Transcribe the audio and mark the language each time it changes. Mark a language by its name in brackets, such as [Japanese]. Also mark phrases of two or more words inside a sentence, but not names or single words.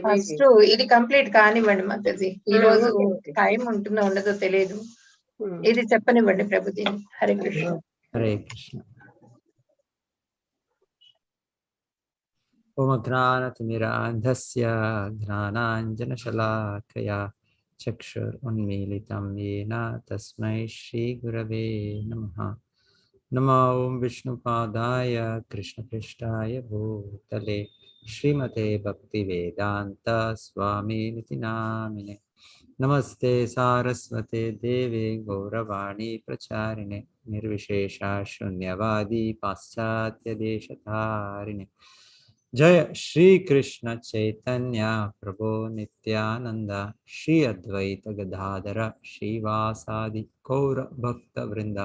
[Telugu] ఫస్ట్ ఇది కంప్లీట్ కానివ్వండి మాతాజీ. ఈ రోజు టైం ఉంటుందో ఉండదో తెలియదు. ఇది చెప్పనివ్వండి ప్రభుజీ. [Sanskrit] హరే కృష్ణ. హరే కృష్ణ. ఓం అజ్ఞానతిమిరాంధస్య జ్ఞానాంజనశలాకయా చక్షురున్మీలితం येन తస్మై శ్రీ గురవే నమః. నమో ఓం విష్ణుపాదాయ కృష్ణపృష్ఠాయ భూతలే శ్రీమతే భక్తివేదాంత స్వామినితి నామినే. నమస్తే సారస్వతే దేవే గౌరవాణి ప్రచారిణే నిర్విశేష శూన్యవాది పాశ్చాత్య దేశధారిణే. జయ శ్రీ కృష్ణ చైతన్య ప్రభో నిత్యానంద శ్రీ అద్వైత గదాధర శ్రీవాసాది గౌర భక్త వృంద.